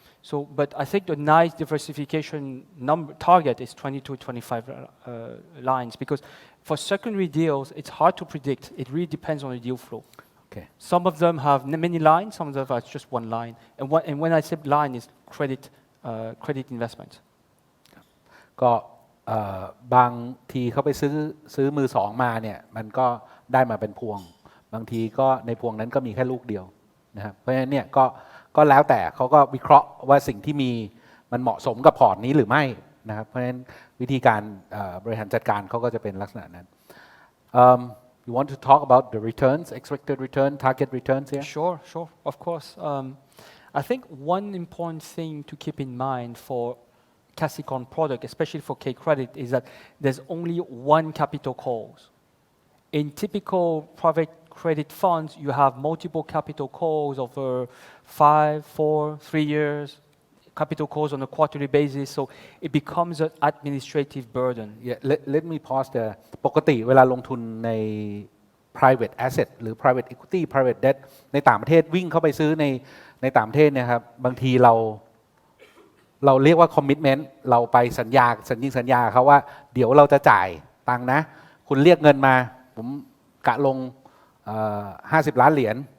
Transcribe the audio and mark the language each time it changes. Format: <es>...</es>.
<en>So, but I think the nice diversification target is 20 to 25 lines because for secondary deals, it's hard to predict. It really depends on the deal flow. okay Some of them have many lines, some of them are just one line. And when I say line, it's credit investment.</en> <th>ก็บางทีเขาไปซื้อมือสองมาเนี่ยมันก็ได้มาเป็นพวงบางทีก็ในพวงนั้นก็มีแค่ลูกเดียวนะครับเพราะฉะนั้นเนี่ยก็แล้วแต่เขาก็วิเคราะห์ว่าสิ่งที่มีมันเหมาะสมกับพอร์ตนี้หรือไม่นะครับเพราะฉะนั้นวิธีการบริหารจัดการเขาก็จะเป็นลักษณะนั้น</th> <en>you want to talk about the returns expected return target returns here Sure, of course. I think one important thing to keep in mind for Casicon product, especially for K-Credit, is that there's only one capital calls. In typical private credit funds, you have multiple capital calls over 5, 4, 3 years, capital calls on a quarterly basis, so it becomes an administrative burden. yeah let me pause there</en> <th>ปกติเวลาลงทุนใน private asset หรือ private equity private debt ในต่างประเทศวิ่งเข้าไปซื้อในต่างประเทศเนี่ยครับบางทีเราเรียกว่า commitment เราไปสัญญาเขาว่าเดี๋ยวเราจะจ่ายตังค์นะคุณเรียกเงินมาผมกะลง50 ล้านเหรียญ</th>